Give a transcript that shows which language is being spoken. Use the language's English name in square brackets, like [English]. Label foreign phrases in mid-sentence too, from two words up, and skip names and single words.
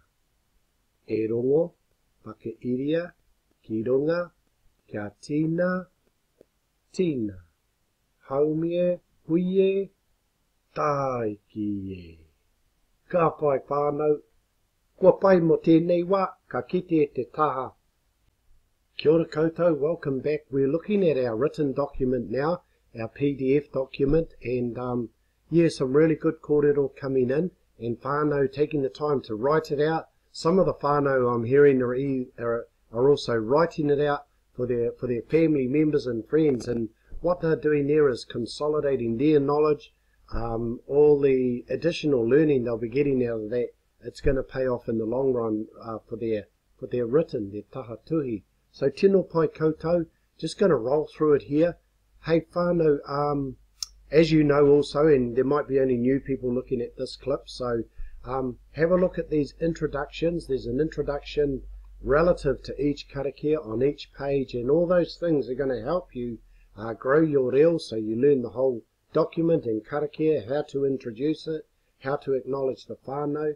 [Māori] E rongo, whakairia, ki runga, kia tina, haumie, huie, tai ki e. Ka pai whānau, kua pai mo tēnei wā, ka kite e te taha. Kia ora koutou, [English] welcome back. We're looking at our written document now, our PDF document, and some really good kōrero coming in, and whānau taking the time to write it out. Some of the whānau I'm hearing are also writing it out for their family members and friends, and what they're doing there is consolidating their knowledge, all the additional learning they'll be getting out of that. It's going to pay off in the long run for their written, their tahatuhi. [Māori] So tino pai koutou, [English] just going to roll through it here. Hey whānau, as you know also, and there might be only new people looking at this clip, so have a look at these introductions. There's an introduction relative to each karakia on each page, and all those things are going to help you grow your reo, so you learn the whole document and karakia, how to introduce it, how to acknowledge the whānau.